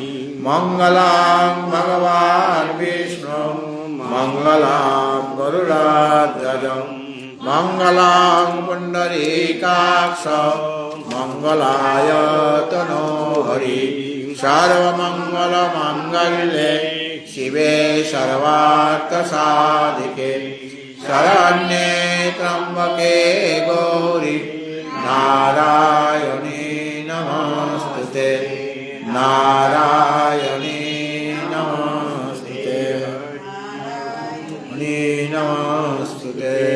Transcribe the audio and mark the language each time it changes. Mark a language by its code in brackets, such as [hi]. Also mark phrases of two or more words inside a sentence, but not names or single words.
[sa] মঙ্গলাং ভগবান বিষ্ণু মঙ্গলাং গরুড়ধ্বজং মঙ্গলাং পুণ্ডরীকাক্ষ মঙ্গলায় তনোহরি। সর্বমঙ্গল মাঙ্গল্যে শিবে সর্বার্থ সাধিকে শরণ্যে ত্র্যম্বকে গৌরি নারায়ণী নমস্তুতে। নারায়ণী নমস্তুতে, নমস্তুতে।